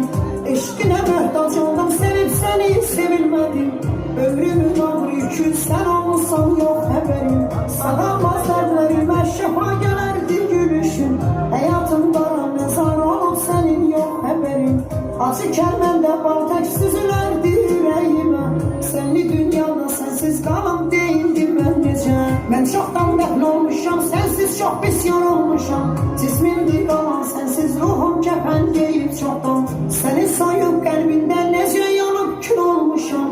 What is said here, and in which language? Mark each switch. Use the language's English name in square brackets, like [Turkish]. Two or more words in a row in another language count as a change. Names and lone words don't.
[Turkish] Eşkine mehtaç oldum, sevip seni sevilmedim. Ömrümün ağır yükü sen olmuşsan yok haberim. Sağlamaz dertlerime şefa gelerdi gülüşün. Hayatımda mezar olup senin yok haberin. [Azerbaijani] Acı kəlməndə bal tək süzülərdi ürəyimə. Sənli dünyada sənsiz qalam deyildim mən necə. Mən çoxdan dəfn olmuşam, sənsiz çox pisyan olmuşam. Cismimdir qalan sənsiz ruhum kəfən geyib çoxdan. Səni sayıb qəlbində necə yanıb kül olmuşam.